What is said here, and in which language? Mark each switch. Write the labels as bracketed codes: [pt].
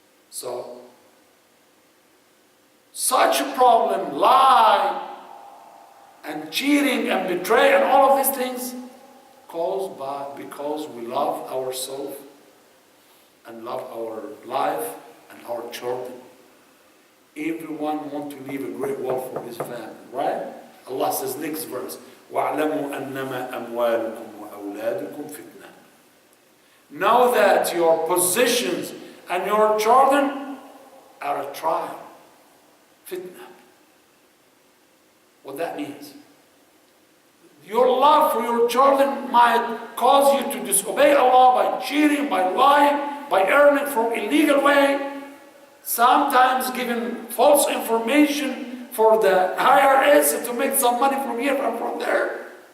[en] So, such a problem, lie, and cheating, and betrayal, and all of these things, because we love ourselves, and love our life, and our children. Everyone wants to leave a great wealth for his family, right? Allah says, next verse, [ar] وَاعْلَمُوا أَنَّمَا أَمْوَالُكُمْ وَأَوْلَادُكُمْ فِتْنَةٌ. [en] Know that your positions and your children are a trial. Fitna. What that means? Your love for your children might cause you to disobey Allah by cheating, by lying, by earning from illegal way, sometimes giving false information for the IRS to make some money from here and from there.